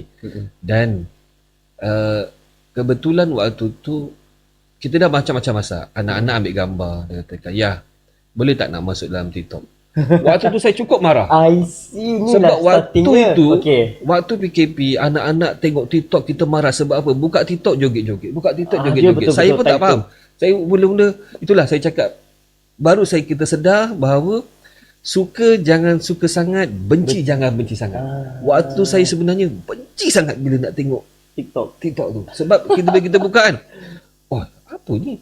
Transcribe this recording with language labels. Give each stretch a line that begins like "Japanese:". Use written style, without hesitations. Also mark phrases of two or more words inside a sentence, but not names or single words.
Malay: Dan kebetulan waktu tu kita dah macam-macam masak. Anak-anak ambil gambar, dia katakan, "Ya, boleh tak nak masuk dalam TikTok?" Waktu tu saya cukup marah.
English: I see.
Malay: Sebab waktu itu, waktu PKP, anak-anak tengok TikTok kita marah. Sebab apa? Buka TikTok joget-joget. Buka TikTok joget-joget. Saya pun tak faham. Saya mula-mula, itulah saya cakap, baru kita sedar bahawa suka jangan suka sangat, benci jangan benci sangat. Waktu saya sebenarnya benci sangat bila nak tengok TikTok tu. Sebab kita buka kan, oh apa ni?